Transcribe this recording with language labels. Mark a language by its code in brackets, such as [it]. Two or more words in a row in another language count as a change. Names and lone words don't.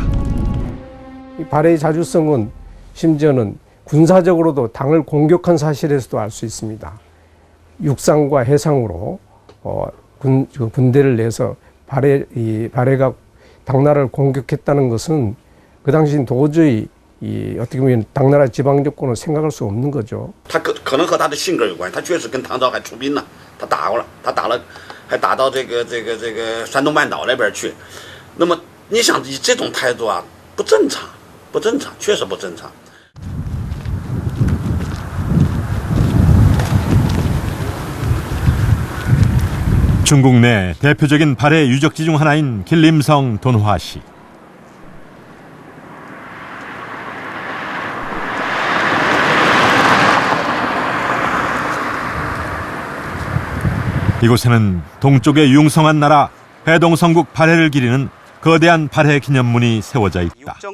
[ko] 이 발해의 자주성은 심지어는 군사적으로도 당을 공격한 사실에서도 알 수 있습니다. 육상과 해상으로 군대를 내서 발해가 당나라를 공격했다는 것은 그 당시엔 도저히 어떻게 보면 당나라 지방 정권은 생각할 수 없는 거죠. [zh] 他可能和他的性格有关，他确实跟唐朝还出兵呢，他打过了，他打了，还打到这个山东半岛那边去。那么你想以这种态度啊，不正常，不正常，确实不正常。 [ko] 중국 내 대표적인 발해 유적지 중 하나인 길림성 돈화시. 이곳에는 동쪽의 융성한 나라 해동성국 발해를 기리는 거대한 발해 기념문이 세워져 있다.